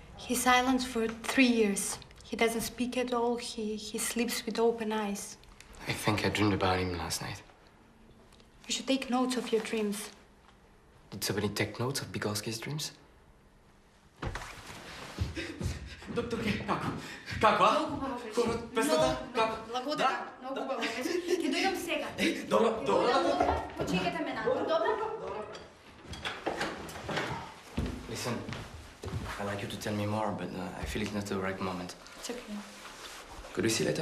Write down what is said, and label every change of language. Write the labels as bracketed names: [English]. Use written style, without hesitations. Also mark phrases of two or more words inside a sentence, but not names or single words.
[English] He's silent for 3 years. He doesn't speak at all. He sleeps with open eyes. I think I dreamed about him last night. You should take notes of your dreams. Did somebody take notes of Bigorski's dreams? [Macedonian] Доктор, како? Песната? Како? [Bulgarian] Благодаря. Много хубаво беше. [Macedonian] Ќе дојдам сега. Добро. Почекайте ме надвор, добро? [English] Listen, I'd like you to tell me more, but I feel it's not the right moment. It's okay. Could we see later?